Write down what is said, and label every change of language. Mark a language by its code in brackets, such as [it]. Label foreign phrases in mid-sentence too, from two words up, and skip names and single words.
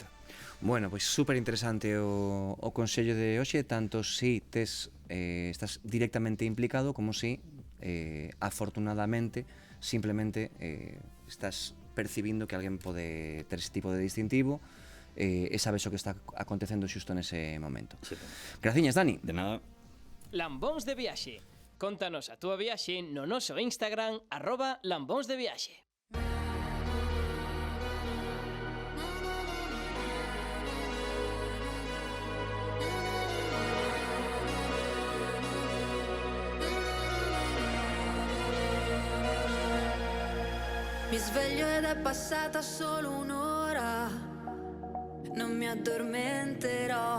[gl] Bueno, pois super interesante o consello de hoxe, tanto si estás directamente implicado como si afortunadamente simplemente estás percibindo que alguén pode ter ese tipo de distintivo e sabes o que está acontecendo xusto nese momento. Graciñas, Dani. De nada. Lambóns de viaxe. Contanos a túa viaxe no noso Instagram @lambónsdeviaxe. [it] Mi sveglio ed è passata solo un'ora, non mi addormenterò.